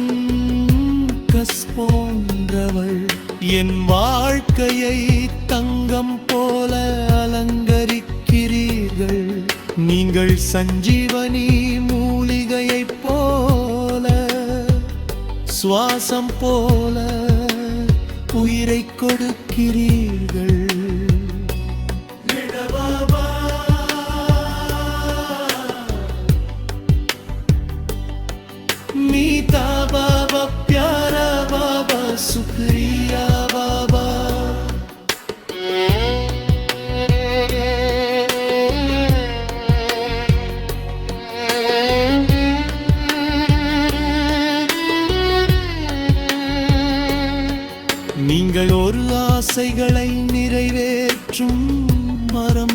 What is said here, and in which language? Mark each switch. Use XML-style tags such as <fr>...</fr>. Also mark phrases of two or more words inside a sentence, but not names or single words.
<ta>கஸ் போன்றவள் என் வாழ்க்கையை தங்கம் போல அலங்கரிக்கிறீர்கள் நீங்கள் சஞ்சீவனி மூலிகையைப் போல சுவாசம் போல உயிரை கொடுக்கிறீர்கள்</ta> <hi>मीठा बाबा प्यारा बाबा शुक्रिया बाबा</hi> <ta>நீங்கள் ஒரு ஆசைகளை நிறைவேற்றும் மரம்</ta>